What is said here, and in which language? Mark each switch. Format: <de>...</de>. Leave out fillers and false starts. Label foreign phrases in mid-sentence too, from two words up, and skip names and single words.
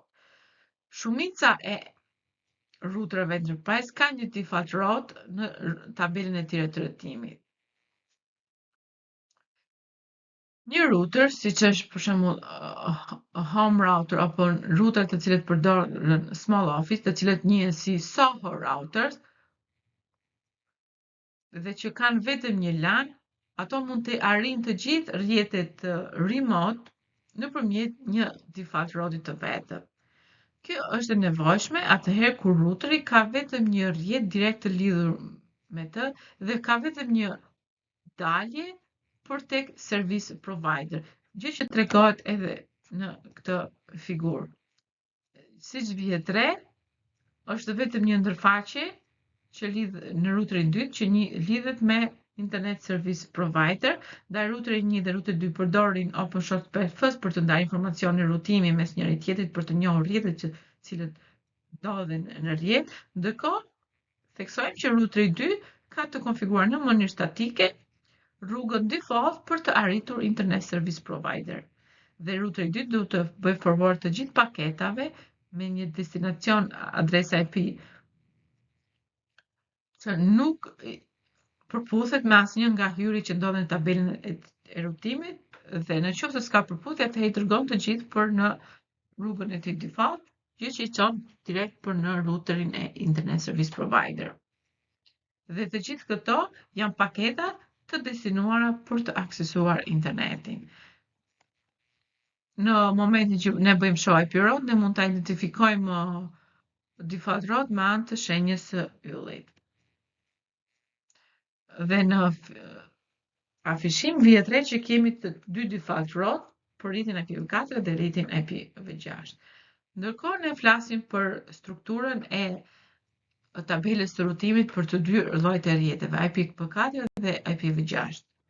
<sq>Shumica e routerëve enterprise ka një</sq> <en>default route</en> <sq>në tabelën e tyre të rëtimit. Një router, siç është për shembull</sq> <en>home router</en> <sq>apo router të cilët përdoren</sq> <en>small office,</en> <sq>të cilët njihen si</sq> <en>Soho routers,</en> <sq>dhe që kanë vetëm një LAN, ato mund të arrijnë të gjithë rrjetet remote nëpërmjet një</sq> <en>default route</en> <sq>të vetëm. Kjo është e nevojshme atëherë kur routeri ka vetëm një rrjet direkt të lidhur me të dhe ka vetëm një dalje për tek</sq> <en>service provider,</en> <sq>gjë që tregohet edhe në këtë figurë. Siç vihet re, është vetëm një ndërfaqe që lidh në routerin 2 që lidhet me</sq> <en>internet service provider,</en> <sq>ndaj routeri 1 dhe routeri 2 përdorin OpenShotPFS për të ndarë informacione rutimi mes njëri tjetrit për të njohur rrjetet që cilët ndodhen në rrjet, ndërkohë theksojmë që routeri 2 ka të konfiguruar në mënyrë statike rrugën default për të arritur</sq> <en>internet service provider.</en> <sq>Dhe routeri 2 duhet të bëj forward të gjithë paketave me një destinacion adresa IP që nuk përputhet me asnjë nga hyri që ndodhen në tabelën e rutimit dhe në qoftë se s'ka përputhje atëherë i dërgon të gjithë për në rrugën e tij default, gjë që i çon direkt për në routerin e</sq> <en>internet service provider.</en> <sq>Dhe të gjithë këto janë paketa të destinuara për të aksesuar internetin. Në momentin që ne bëjmë</sq> <en>show IP route,</en> <sq>ne mund ta identifikojmë</sq> <en>default route</en> <sq>me anë të shenjës së yllit. Dhe në afishim vihet re që kemi të dy</sq> <en>default route</en> <sq>për rrjetin IPv4 dhe rrjetin IPv6. Ndërkohë ne flasim për strukturën e tabelës së rutimit për të dy llojet e rrjeteve, IPv4 dhe IPv6.</sq>